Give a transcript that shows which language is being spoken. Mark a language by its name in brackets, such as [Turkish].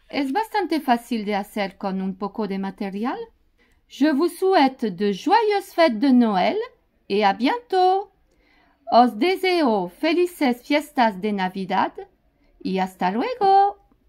[Spanish] Es bastante fácil de hacer con un poco de material. [French] Je vous souhaite de joyeuses fêtes de Noël et à bientôt. [Spanish] Os deseo felices fiestas de Navidad y hasta luego.